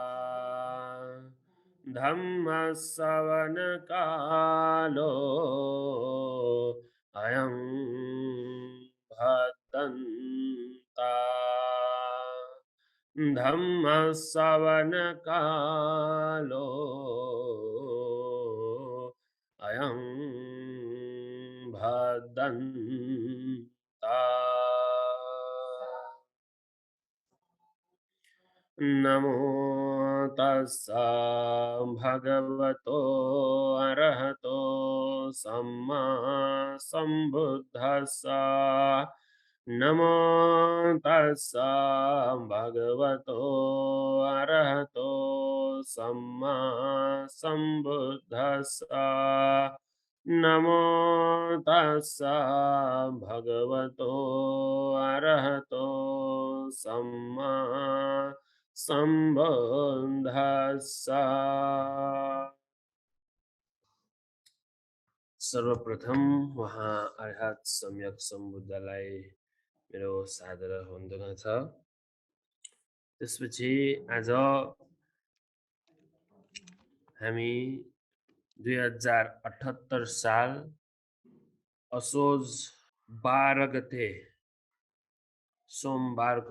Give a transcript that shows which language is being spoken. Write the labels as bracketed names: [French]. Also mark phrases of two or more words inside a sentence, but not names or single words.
[Pali] धम्मश्रवणकालो अयं भद्दन्ता धम्मश्रवणकालो अयं भद्दन्ता नमो तस्सा भगवतो अरहतो सम्मा सम्बुद्धस्सा नमो तस्सा भगवतो अरहतो सम्मा सम्बुद्धस्सा नमो तस्सा भगवतो अरहतो सम्मा [Nepali] सम्बुद्धस्सा सर्वप्रथम वहाँ अरहत सम्यक सम्बुद्धलाई मेरो सादर वन्दना छ। त्यसपछि आज हामी 2078 साल असोज 12 गते सोमबारको